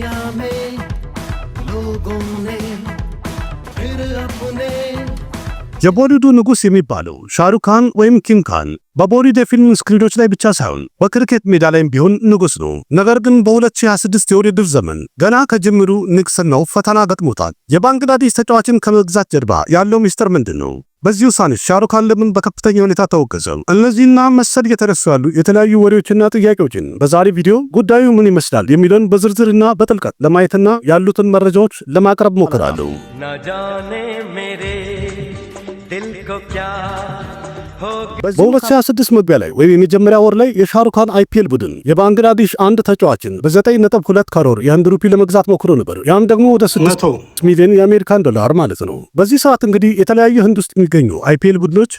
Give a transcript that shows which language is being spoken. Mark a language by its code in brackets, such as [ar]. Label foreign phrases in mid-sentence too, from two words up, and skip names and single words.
[hi] में लोगों ने फिर अपने [am] የቦሊውዱ ንጉስ የሚባለው ሻሩክ ካን ወይም ኪንግ ካን በቦሊውድ የፊልም ስክሪኖች ላይ ብቻ ሳይሆን በክሪኬት ሜዳ ላይም ቢሆን ንጉስ ነው። ነገር ግን በ2026 የውድድር ዘመን ገና ከጅምሩ ንግስናው ፈተና ገጥሞታል። የባንግላዴሽ ተጫዋችን ከመግዛት ጀርባ ያለው ሚስጥር ምንድነው? በዚህ ውሳኔ ሻሩክ ካን ለምን በከፍተኛ ሁኔታ ተወገዘ? እነዚህና መሰል እየተነሱ ያሉ የተለያዩ ወሬዎችና ጥያቄዎችን በዛሬ ቪዲዮ ጉዳዩ ምን ይመስላል የሚለውን በዝርዝርና በጥልቀት ለማየትና ያሉትን መረጃዎች ለማቅረብ ሞክራለሁ። [hi] ना जाने मेरे दिल को क्या [am] በ2026 መግቢያ ላይ ወይም የመጀመሪያ ወር ላይ የሻሩክ ካን አይፒኤል ቡድን የባንግላዴሽ አንድ ተጫዋችን በ9.2 ካሮር የህንድ ሩፒ ለመግዛት ሞክሮ ነበር። ያም ደግሞ ወደ 600 ሚሊዮን የአሜሪካን ዶላር ማለት ነው። በዚህ ሰዓት እንግዲህ የተለያዩ ህንድ ውስጥ የሚገኙ አይፒኤል ቡድኖች